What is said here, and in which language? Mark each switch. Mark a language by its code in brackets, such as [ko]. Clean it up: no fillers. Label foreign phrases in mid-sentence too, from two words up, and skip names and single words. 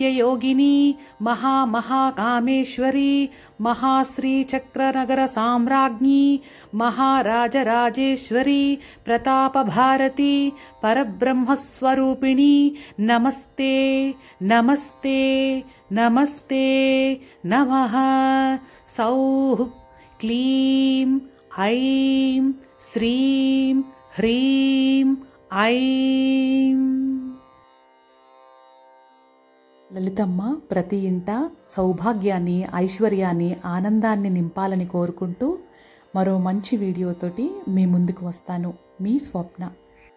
[sa] योगिनी महाकामेश्वरी महाश्री चक्रनगर साम्राज्ञी महाराजराजेश्वरी प्रताप भारती परब्रह्मस्वरूपिणी नमस्ते नमस्ते नमस्ते नमः सौः क्लीं ऐं श्रीं ह्रीं ఐం. [te] లలితమ్మ ప్రతి ఇంట సౌభాగ్యాన్ని ఐశ్వర్యాన్ని ఆనందాన్ని నింపాలని కోరుకుంటూ మరో మంచి వీడియోతోటి మీ ముందుకు వస్తాను. మీ స్వప్న.